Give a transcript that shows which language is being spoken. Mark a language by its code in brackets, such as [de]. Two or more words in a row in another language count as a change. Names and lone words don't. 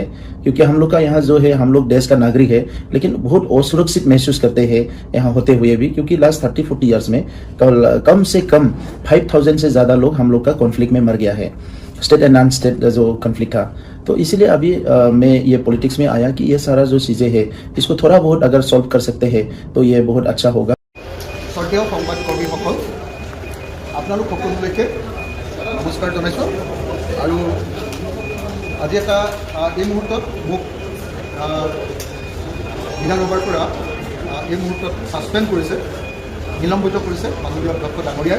[hi] क्योंकि हम लोग का यहाँ जो है, हम लोग देश का नागरिक है लेकिन बहुत असुरक्षित महसूस करते हैं यहाँ होते हुए भी, क्योंकि [en] last 30-40 years [hi] में कम से कम 5000 से ज्यादा लोग हम लोग का कॉन्फ्लिक्ट में मर गया है, [en] state and non state [hi] जो कॉन्फ्लिक्ट था। तो इसलिए अभी मैं ये पॉलिटिक्स में आया कि ये सारा जो चीज़ें हैं इसको थोड़ा बहुत अगर सॉल्व कर सकते हैं तो ये बहुत अच्छा होगा। [as] শ্ৰদ্ধেয় সংবাদকৰ্মীসকল, আপোনালোক সকলোলৈকে নমস্কাৰ জনাইছোঁ। আৰু আজি এটা এই মুহূৰ্তত মোক বিধানসভাৰ পৰা এই মুহূৰ্তত ছাছপেণ্ড কৰিছে, নিলম্বিত কৰিছে মাননীয় অধ্যক্ষ ডাঙৰীয়াই।